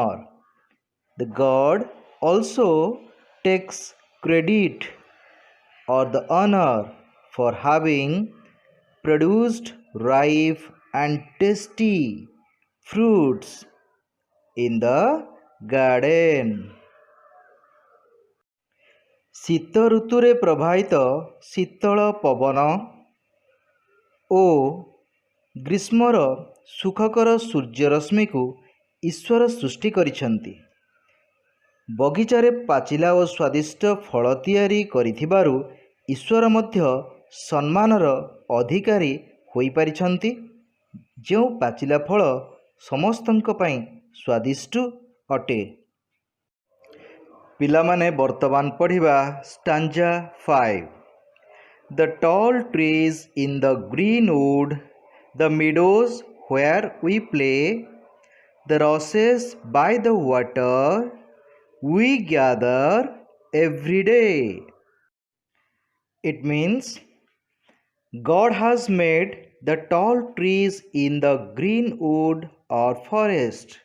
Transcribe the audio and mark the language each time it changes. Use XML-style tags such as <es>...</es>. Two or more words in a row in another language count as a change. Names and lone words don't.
<en>The God also takes credit or the honor for having produced ripe and tasty fruits in the garden.</en> <or>ଶୀତ ଋତୁରେ ପ୍ରବାହିତ ଶୀତଳ ପବନ ଓ ଗ୍ରୀଷ୍ମର ସୁଖକର ସୂର୍ଯ୍ୟରଶ୍ମିକୁ ଈଶ୍ୱର ସୃଷ୍ଟି କରିଛନ୍ତି। ବଗିଚାରେ ପାଚିଲା ଓ ସ୍ୱାଦିଷ୍ଟ ଫଳ ତିଆରି କରିଥିବାରୁ ଈଶ୍ୱର ମଧ୍ୟ ସମ୍ମାନର ଅଧିକାରୀ ହୋଇପାରିଛନ୍ତି। ଯେଉଁ ପାଚିଲା ଫଳ ସମସ୍ତଙ୍କ ପାଇଁ ସ୍ୱାଦିଷ୍ଟ ଅଟେ। ପିଲାମାନେ ବର୍ତ୍ତମାନ ପଢ଼ିବା ଷ୍ଟାଞ୍ଜା 5.</or> <en>The tall trees in the green wood, the meadows where we play, the roses by the water, we gather every day. It means God has made the tall trees in the green wood or forest.</en>